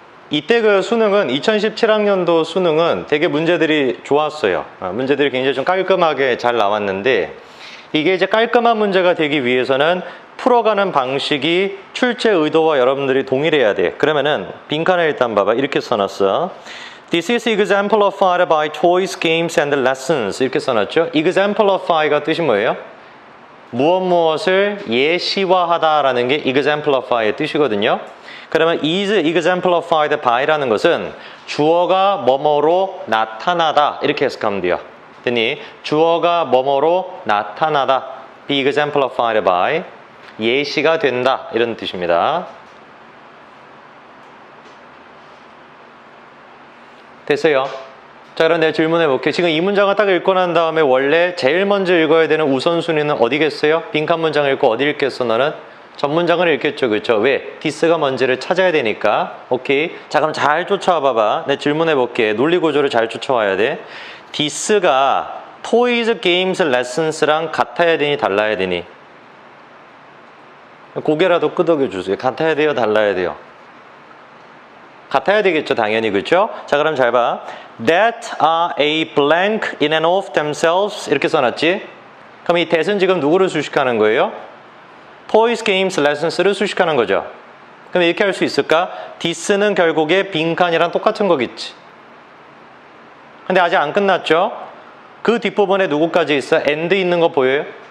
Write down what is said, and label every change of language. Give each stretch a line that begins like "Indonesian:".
Korean: 이때 그 수능은 2017학년도 수능은 되게 문제들이 좋았어요. 문제들이 굉장히 좀 깔끔하게 잘 나왔는데 이게 이제 깔끔한 문제가 되기 위해서는 풀어가는 방식이 출제 의도와 여러분들이 동일해야 돼. 그러면은 빈칸에 일단 봐봐. 이렇게 써놨어.
English: This is exemplified by toys, games and lessons.
Korean: 이렇게 써놨죠. exemplify가 뜻이 뭐예요? 무엇을 예시화하다라는 게 exemplify의 뜻이거든요. 그러면
English: is exemplified by
Korean: 라는 것은 주어가 뭐뭐로 나타나다 이렇게 해석하면 돼요. 됐니? 주어가 뭐뭐로 나타나다
English: be exemplified by
Korean: 예시가 된다 이런 뜻입니다. 됐어요? 자, 그럼 내가 질문해 볼게요. 지금 이 문장을 딱 읽고 난 다음에 원래 제일 먼저 읽어야 되는 우선순위는 어디겠어요? 빈칸 문장 읽고 어디 읽겠어 너는? 전문장을 읽겠죠, 그렇죠? 왜? 디스가 뭔지를 찾아야 되니까. 오케이. 자, 그럼 잘 쫓아와 봐봐. 내가 질문해 볼게. 논리 구조를 잘 쫓아와야 돼. 디스가 toys, games, lessons랑 같아야 되니 달라야 되니? 고개라도 끄덕여 주세요. 같아야 돼요, 달라야 돼요? 같아야 되겠죠, 당연히. 그렇죠? 자, 그럼 잘 봐.
English: That are a blank in and of themselves
Korean: 이렇게 써놨지? 그럼 이 that은 지금 누구를 수식하는 거예요? Toys, Games, Lessons를 수식하는 거죠. 그럼 이렇게 할 수 있을까? this는 결국에 빈칸이랑 똑같은 거겠지. 근데 아직 안 끝났죠? 그 뒷부분에 누구까지 있어? and 있는 거 보여요?